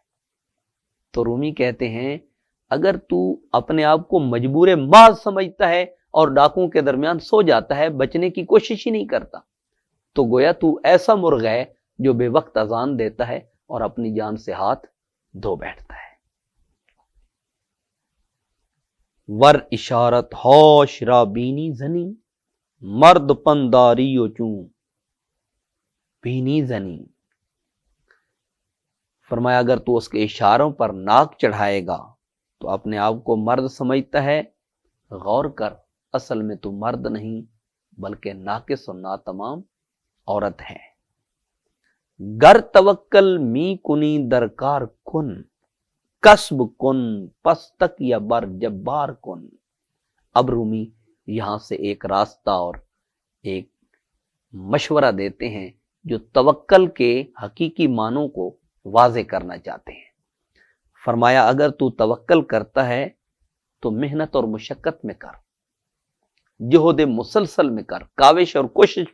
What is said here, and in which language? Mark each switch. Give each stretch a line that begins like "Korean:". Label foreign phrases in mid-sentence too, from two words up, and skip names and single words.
Urdu: تو رومی کہتے ہیں اگر تو اپنے آپ کو مجبور محض سمجھتا ہے اور ڈاکوؤں کے درمیان سو جاتا ہے، بچنے کی کوشش ہی نہیں کرتا، تو گویا تو ایسا مرغ ہے جو بے وقت اذان دیتا ہے اور اپنی جان سے ہاتھ دھو بیٹھتا ہے۔
Persian: ور اشارت ہوش را بینی زنی، مرد پنداری و چون بینی زنی۔
Urdu: فرمایا اگر تو اس کے اشاروں پر ناک چڑھائے گا تو اپنے آپ کو مرد سمجھتا ہے، غور کر، اصل میں تو مرد نہیں بلکہ ناقص و ناتمام عورت ہے۔
Persian: گر توکل می کنی درکار کن، کسب کن پستک یا بر جبار کن۔
Urdu: اب رومی یہاں سے ایک راستہ اور ایک مشورہ دیتے ہیں جو توکل کے حقیقی معنوں کو واضح کرنا چاہتے ہیں۔ فرمایا اگر تو توکل کرتا ہے تو محنت اور مشقت میں کر، جہد مسلسل میں کر، کاوش اور کوشش